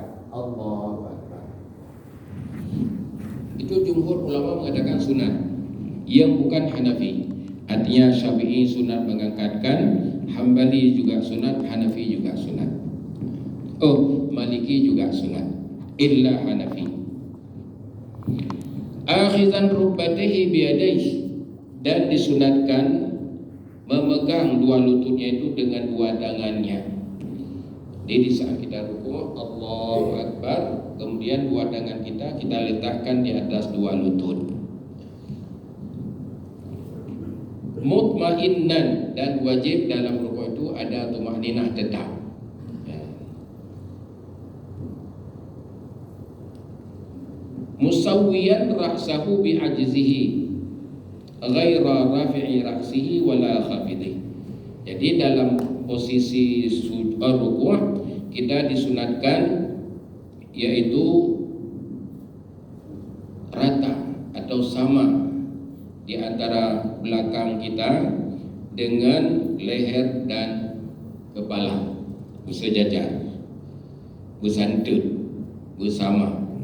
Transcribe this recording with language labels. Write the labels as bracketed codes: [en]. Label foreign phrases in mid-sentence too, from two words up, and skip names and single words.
[ar] الله أكبر. [id] Itu jumhur ulama mengatakan sunat, yang bukan Hanafi. Artinya Syafi'i sunat mengangkatkan, Hambali juga sunat, Hanafi juga sunat. Maliki juga sunat. [ar] إلا حنفي. آخذا ركبته بيديه, [id] dan disunatkan memegang dua lututnya itu dengan dua tangannya. Jadi di saat kita rukuk, [ar] الله أكبر, [id] kemudian dua tangan kita letakkan di atas dua lutut. Mutmainnan, dan wajib dalam rukuk itu ada tumaninah tetap. [ar] مستويا رأسه بعجزه غير رافع رأسه ولا خافض. [id] Jadi dalam posisi rukuk kita disunatkan yaitu rata atau sama di antara belakang kita dengan leher dan kepala, bersejajar, bersantut, bersama.